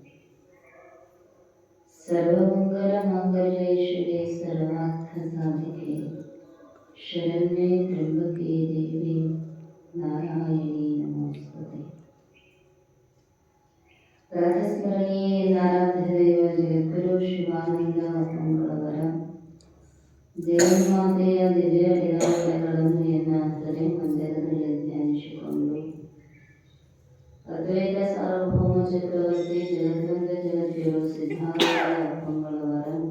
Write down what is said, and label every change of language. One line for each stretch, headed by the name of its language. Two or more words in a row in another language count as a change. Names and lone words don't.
Sanskrit: सर्वमङ्गलमाङ्गल्ये शिवे सर्वार्थसाधिके शरण्ये त्र्यम्बके देवी नारायणी नमोस्तुते।
Kannada: प्रातस्मरणीये नाराध्यदेव जगद्गुರು ಶಿವಾನಂದ ಮಂಗಳವರ ಜಗನ್ಮಾತೆಯ ದಿವ್ಯ ಲೀಲಾಗಳನ್ನು ಎನ್ನಾದರೆ ಮಂದಿರದಲ್ಲಿ ಧ್ಯಾನಿಸಿಕೊಂಡು ಅದ್ವೈತ ಸಾರ್ವಭೌಮ ಚಕ್ರವರ್ತಿ ಜಗದ್ವಂದ ಜಗದ್ಗುರು ಸಿದ್ಧಾಂತ ಮಂಗಳವರ